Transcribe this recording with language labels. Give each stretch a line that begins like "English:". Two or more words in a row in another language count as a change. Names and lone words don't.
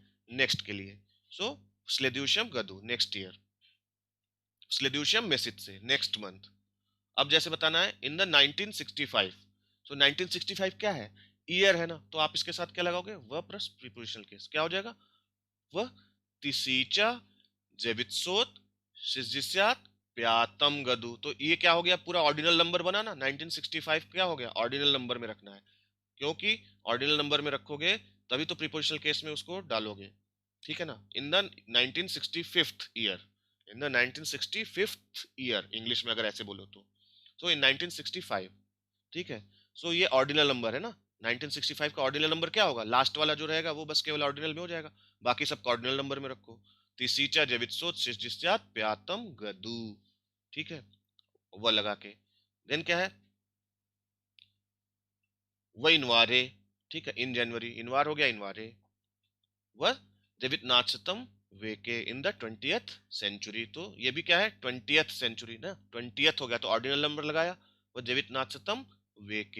Hindi: नेक्स्ट के लिए।
Russian: सो следующем году
English: next year,
Russian: следующем месяце
English: next month.
Hindi: अब जैसे बताना है
English: in the 1965,
Hindi: सो 1965 क्या है? ईयर है ना, तो आप इसके साथ क्या लगाओगे? व
English: plus prepositional case,
Hindi: क्या हो जाएगा?
Russian: в тысяча девятьсот шестьдесят пятом году.
Hindi: तो ये क्या हो गया? पूरा
English: ordinal number
Hindi: बना ना, 1965 क्या हो गया?
English: ordinal number
Hindi: में रखना है, क्योंकि
English: ordinal number
Hindi: में रखोगे तभी तो
English: prepositional case
Hindi: में उसको डालोगे। ठीक है ना,
English: in the 1965 year, in the 1965 year
Hindi: इंग्लिश में अगर ऐसे बोलो तो,
English: so in 1965.
Hindi: ठीक है, सो ये
English: ordinal number
Hindi: है ना, 1965 का
English: ordinal number
Hindi: क्या होगा? लास्ट वाला जो रहेगा वो बस केवल ऑर्डिनल में हो जाएगा, बाकी सब
English: ordinal number
Hindi: में रखो।
Russian: тысяча девятьсот шестьдесят пятом году.
Hindi: ठीक है, वह लगा के देन क्या है?
Russian: в январе.
Hindi: ठीक है,
English: in January,
Hindi: इनवार हो गया, इनवारे।
Russian: в двадцатом веке
English: in the 20th century.
Hindi: तो ये भी क्या है?
English: 20th century
Hindi: ना, 20th हो गया तो
English: ordinal number
Hindi: लगाया,
Russian: в двадцатом веке.